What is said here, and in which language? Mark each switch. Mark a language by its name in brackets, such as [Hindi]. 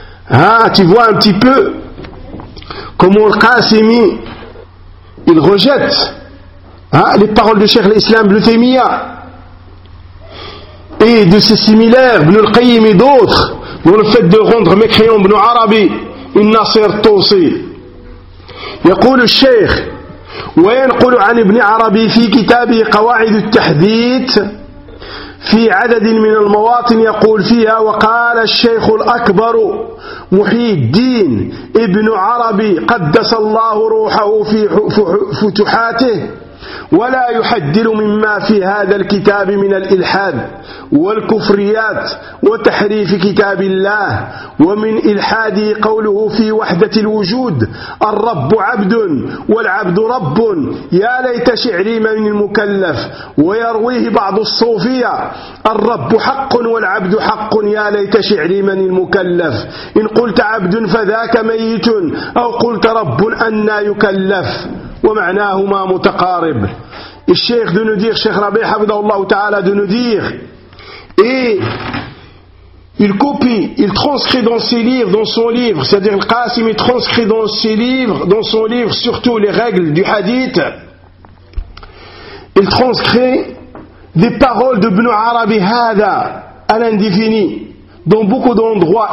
[French] Hein, tu vois un petit peu comment le Qasimi, il rejette les paroles de Cheikh l'Islam Ibn Taymiyyah et de ses similaires, Ibn al-Qayyim et d'autres, dans le fait de rendre mécréant Ibn Arabi et Nasser Tosi. [Arabic] يقول الشيخ: وينقل عن ابن عربي في كتابه قواعد التحديث في عدد من المواطن يقول فيها: وقال الشيخ الأكبر محي الدين ابن عربي قدس الله روحه في فتحاته ولا يحدر مما في هذا الكتاب من الإلحاد والكفريات وتحريف كتاب الله، ومن إلحاده قوله في وحدة الوجود: الرب عبد والعبد رب، يا ليت شعري من المكلف، ويرويه بعض الصوفية: الرب حق والعبد حق، يا ليت شعري من المكلف، إن قلت عبد فذاك ميت، أو قلت رب أنى يكلف، ومعناهما متقارب. الشيخ دو ندير شيخ ربيع حفظه الله تعالى دو ندير [French] Et il copie, il transcrit dans ses livres, dans son livre, c'est-à-dire le Qasimi transcrit dans ses livres, dans son livre, surtout les règles du hadith, il transcrit des paroles de Ibn Arabi Hada à l'indéfini, dans beaucoup d'endroits.